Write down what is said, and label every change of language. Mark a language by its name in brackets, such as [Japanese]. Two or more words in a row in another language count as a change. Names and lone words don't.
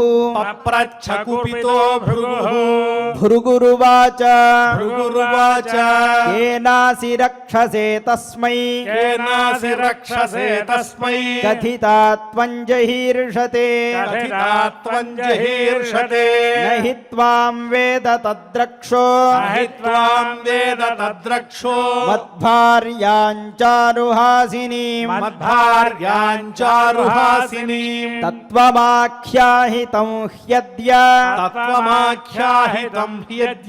[Sanskrit] పప్రచ్ఛ కుపితో భృగుః భృగురువాచ భృగురువాచ కేనాసి రక్షసే తస్మై కేనాసి రక్షసే తస్మై కథితా త్వం జహీర్షతే కథితా త్వం జహీర్షతే रक्षते न हि त्वां वेद तद्रक्षो न हि त्वां वेद तद्रक्षो मद्भार्याञ्चारुहासिनीम् मद्भार्याञ्चारुहासिनीम् तत्त्वमाख्याहितं ह्यद्य तत्त्वमाख्याहितं ह्यद्य